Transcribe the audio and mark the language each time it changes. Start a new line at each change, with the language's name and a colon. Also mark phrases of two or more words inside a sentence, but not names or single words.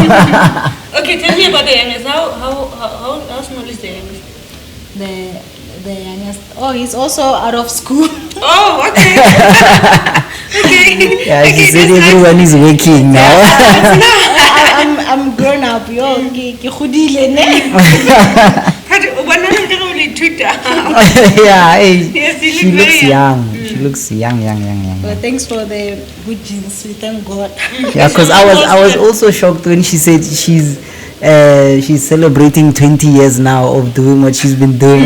English: Okay, tell me about the youngest. How small is the youngest? The youngest. Oh, he's also out of school. Oh, okay. Okay. Yeah, she Okay, said that's everyone nice. is working now. I'm grown up.
Tswana: Yo, ke godile ne.
English: But when I'm only Twitter. Yeah, hey, Yes, you she look looks very young. She looks young. Well, thanks for the good genes. We thank God. Yeah, because I was also shocked when she said she's celebrating 20 years now of doing what she's been doing.